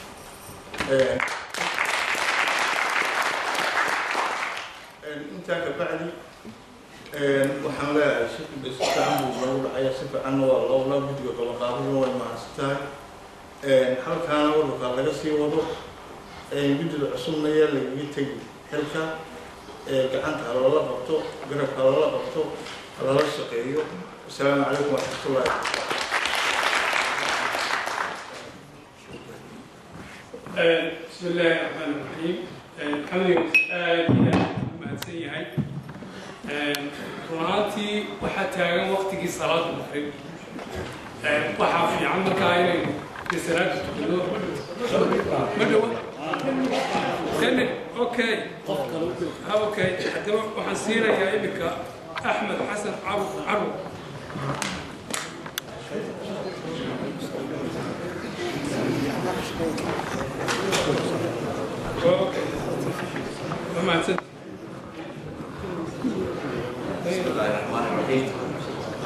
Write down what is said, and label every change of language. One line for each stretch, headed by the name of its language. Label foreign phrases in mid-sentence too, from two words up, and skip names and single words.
Somali: intaa ka bacdi waxaan leeyahay si fiican buu noogu dhacaya si fiicanna waa loola guddiga ballanqaadada way mahadsan tahay halkaana waddanka laga sii wado guddida cusubna yaa lagaga tegi xilka gacanta haloola qabto garabka haloola qabto halala shaqeeyo
Arabic: والسلام عليكم ورحمة الله بسم الله الرحمن الرحيم الحمد لله
Somali: mahadsan yahay runaatii waxaa taagan waqtigii salaada maqrib waxaa fiican markaa inaynu salaada tukado ma dhowa okay okay haddaba waxaan siinayaa iminka axmed xasan carur okay mahadsan
Arabic: بسم الله الرحمن الرحيم